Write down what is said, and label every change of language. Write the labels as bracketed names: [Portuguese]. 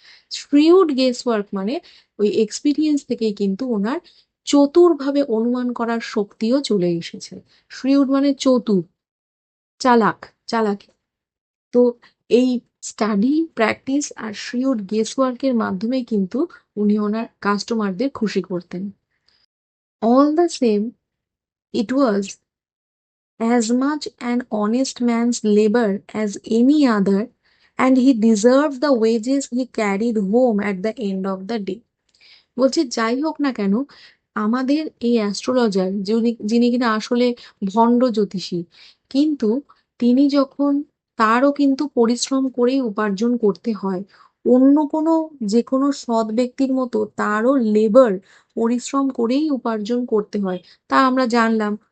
[Bangla] শ্রিউড guess work মানে ওই experience থেকেই কিন্তু ওনার চতুরভাবে অনুমান করার শক্তিও চলে এসেছে। শ্রিউড মানে চতুর, চালাক, চালাকি। তো এই স্টাডি, প্র্যাকটিস আর শ্রিউড গেস ওয়ার্কের মাধ্যমে কিন্তু উনি ওনার কাস্টমারদের খুশি করতেন। [English] All the same, it was as much an honest man's labor as any other, and he deserved the wages he carried home at the end of the day। [Bangla] বলছে যাই হোক না কেন, আমাদের এই অ্যাস্ট্রোলজার যিনি যিনি কিনা আসলে ভণ্ড জ্যোতিষী, কিন্তু তিনি যখন, তারও কিন্তু পরিশ্রম করেই উপার্জন করতে হয়। অন্য কোনো যে কোনো সৎ ব্যক্তির মতো তারও লেবার, পরিশ্রম করেই উপার্জন করতে হয়, তা আমরা জানলাম।